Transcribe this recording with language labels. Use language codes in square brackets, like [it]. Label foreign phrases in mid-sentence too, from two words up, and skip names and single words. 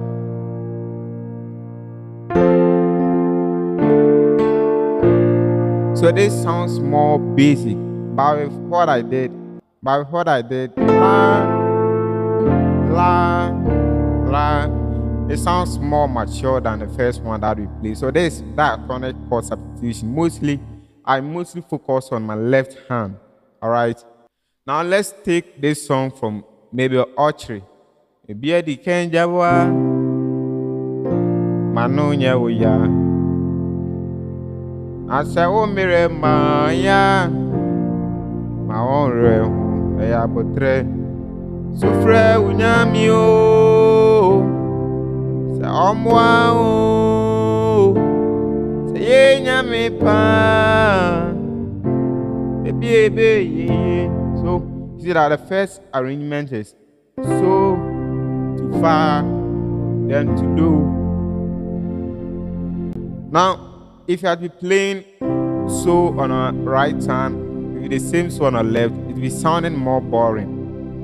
[en] So this sounds more basic, but with what I did, la, la, la, it sounds more mature than the first one that we played. So this diatonic chord substitution, I mostly focus on my left hand. All right. Now let's take this song from maybe Archery. Ebia di kenjawa manonya oya asa o mere maya ma onre eya botre sufre unyami o sa omwa o sa ye nyami pa ebe ye. So you see that the first arrangement is so to fa, then to do. Now, if you had been playing so on our right hand with the same so on our left, it will be sounding more boring.